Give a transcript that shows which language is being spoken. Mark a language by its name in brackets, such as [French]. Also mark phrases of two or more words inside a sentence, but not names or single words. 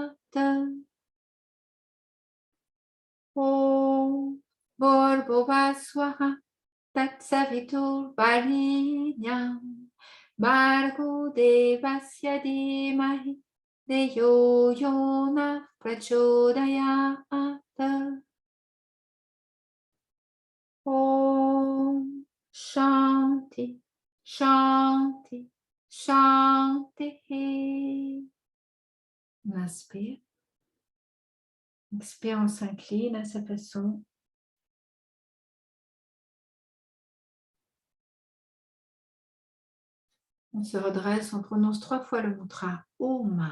[Sanskrit] ॐ भूर्भुवः स्वाहा तत्सवितुर् वरेण्यं भर्गो देवस्य धीमहि धियो यो नः प्रचोदयात्. ॐ शान्तिः शान्तिः शान्तिः. [French] On inspire. Expire, on s'incline à sa façon. On se redresse, on prononce 3 fois le mantra Om.